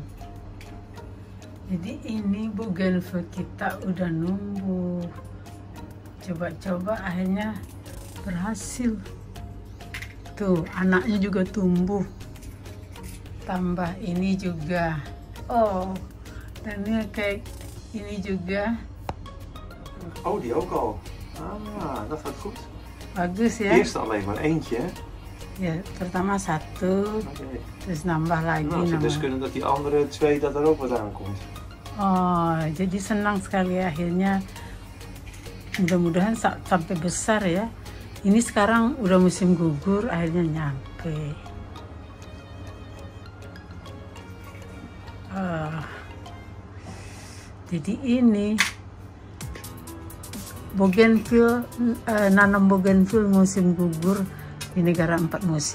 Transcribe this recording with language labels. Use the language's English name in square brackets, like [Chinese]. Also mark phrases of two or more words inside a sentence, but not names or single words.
[Indonesian] Jadi ini bougainville kita udah numbuh. Coba-coba akhirnya berhasil. Tuh anaknya juga tumbuh. Tambah ini juga. Dan ini kayak ini juga. [Dutch] Oh, die ook al. Dat gaat goed. [Indonesian] Bagus ya. [Dutch] Eerst alleen maar eentje, hè? [Indonesian] Ya, pertama satu, terus nambah lagi. [Dutch] Nou, het zou dus kunnen dat die andere 2 dat er ook wat aankomt. [Indonesian] Jadi senang sekali akhirnya. Mudah-mudahan sampai besar ya. Ini sekarang udah musim gugur, akhirnya nyampe. Jadi ini bougainville, nanam bougainville musim gugur di negara 4 musim.